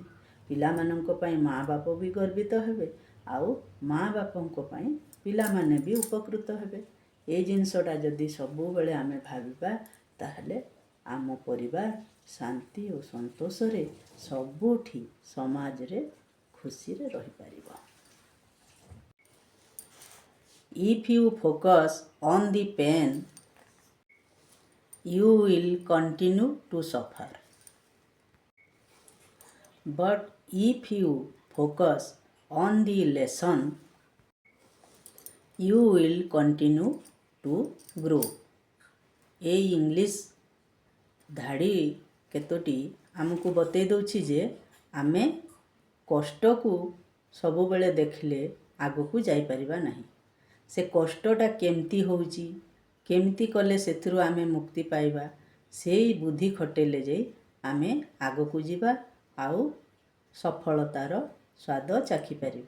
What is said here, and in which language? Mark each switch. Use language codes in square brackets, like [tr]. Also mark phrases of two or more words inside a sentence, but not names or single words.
[or] ପିଲାମାନଙ୍କ ପାଇଁ ମାଆ ବାପ ବି ଗର୍ବିତ ହେବେ, ଆଉ ମାଆ ବାପଙ୍କ ପାଇଁ ପିଲାମାନେ ବି ଉପକୃତ ହେବେ। ଏଇ ଜିନିଷଟା ଯଦି ସବୁବେଳେ ଆମେ ଭାବିବା ତାହେଲେ ଆମ ପରିବାର ଶାନ୍ତି ଓ ସନ୍ତୋଷରେ ସବୁଠି ସମାଜରେ ଖୁସିରେ ରହିପାରିବ। [en] If you focus on the pain, you will continue to suffer. But if you focus on the lesson, you will continue to grow. [or] ଏଇ ଇଂଲିଶ ଧାଡ଼ି କେତୋଟି ଆମକୁ ବତେଇ ଦେଉଛି ଯେ ଆମେ କଷ୍ଟକୁ ସବୁବେଳେ ଦେଖିଲେ ଆଗକୁ ଯାଇପାରିବା ନାହିଁ। ସେ କଷ୍ଟଟା କେମିତି ହେଉଛି, କେମିତି କଲେ ସେଥିରୁ ଆମେ ମୁକ୍ତି ପାଇବା, ସେଇ ବୁଦ୍ଧି ଖଟେଇଲେ ଯାଇ ଆମେ ଆଗକୁ ଯିବା ଆଉ ସଫଳତାର ସ୍ୱାଦ ଚାଖିପାରିବା।